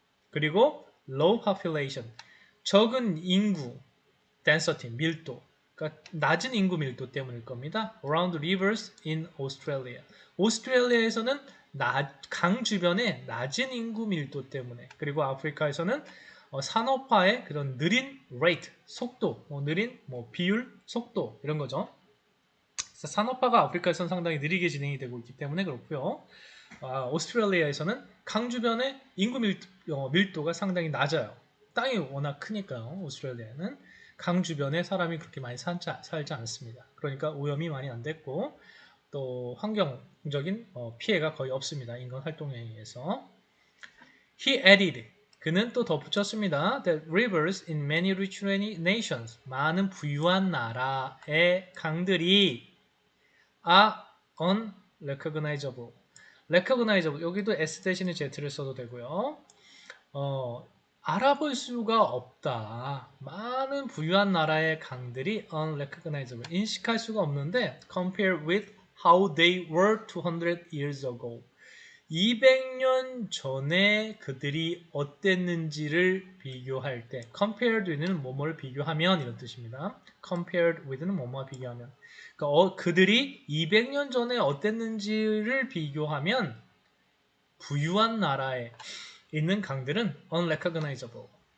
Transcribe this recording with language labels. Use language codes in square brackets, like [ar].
[ko] 그리고 [en] low population, [ko] 적은 인구, density, 밀도, 그러니까 낮은 인구 밀도 때문일 겁니다. [en] around rivers in Australia. [ko] 오스트레일리아에서는 강 주변에 낮은 인구 밀도 때문에, 그리고 아프리카에서는 산업화의 그런 느린 rate, 속도, 느린 비율, 속도 이런 거죠. 산업화가 아프리카에서는 상당히 느리게 진행이 되고 있기 때문에 그렇고요. 오스트레일리아에서는 강 주변의 인구 밀도가 상당히 낮아요. 땅이 워낙 크니까요. 오스트레일리아는 강 주변에 사람이 그렇게 많이 살지 않습니다. 그러니까 오염이 많이 안 됐고 또 환경적인 피해가 거의 없습니다. 인간 활동에 의해서. [en] He added. [ko] 그는 또 덧붙였습니다. [en] That rivers in many rich nations. [ko] 많은 부유한 나라의 강들이 [en] are unrecognizable. recognizable. [ko] 여기도 S 대신에 Z를 써도 되고요. 알아볼 수가 없다. 많은 부유한 나라의 강들이 unrecognizable. 인식할 수가 없는데 [en] compared with how they were 200 years ago. [ko] 200년 전에 그들이 어땠는지를 비교할 때 compared with는 뭐뭐를 비교하면 이런 뜻입니다. compared with는 뭐뭐와 비교하면 그러니까 그들이 200년 전에 어땠는지를 비교하면 부유한 나라에 있는 강들은 unrecognizable.